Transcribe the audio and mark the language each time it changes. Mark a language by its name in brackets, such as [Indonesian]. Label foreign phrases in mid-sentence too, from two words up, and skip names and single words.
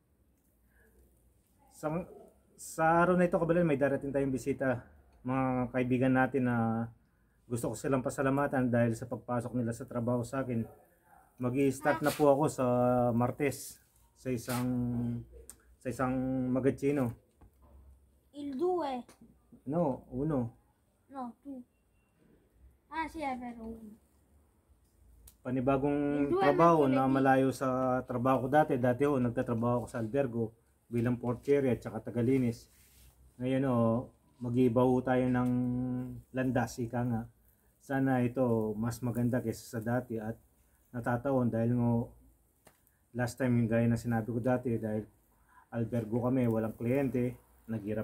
[Filipino] Sa, sa araw na ito, Kabalin, may darating tayong bisita. Mga kaibigan natin na gusto ko silang pasalamatan dahil sa pagpasok nila sa trabaho sa akin. Mag-i-start na po ako sa Martes sa isang magazzino. [Italian] Il 2. No, uno. No, tu. Ah, sì, è vero. [Filipino] Panibagong Yung trabaho [Italian] mercoledì. [Filipino] na malayo sa trabaho ko dati. Dati ho, nagtatrabaho ako sa albergo bilang portiere at saka tagalinis. Ngayon mag-iiba ho tayo ng landas, ika nga. Sana ito mas maganda kaysa sa dati at natataon dahil [English] last time [Filipino] yung gaya na sinabi ko dati dahil albergo kami, walang kliyente, naghirap